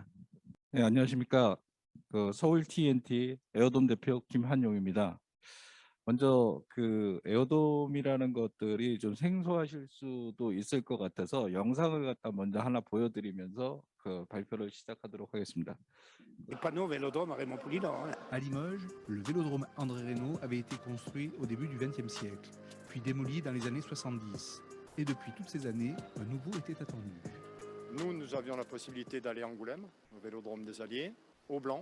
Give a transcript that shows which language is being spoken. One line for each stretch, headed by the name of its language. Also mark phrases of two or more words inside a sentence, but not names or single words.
Korean: 네, 안녕하십니까. 서울 TNT 에어돔 대표 김한용입니다. 먼저 에어돔이라는 것들이 좀 생소하실 수도 있을 것 같아서 영상을 갖다 먼저 하나 보여드리면서 발표를 시작하도록 하겠습니다.
French: À Limoges, le vélodrome André Reynaud avait été construit au début du XXe siècle, puis démoli dans les années 70. Et depuis toutes ces années, un nouveau était attendu. Nous avions la possibilité d'aller à Angoulême, au vélodrome des Alliés, au Blanc.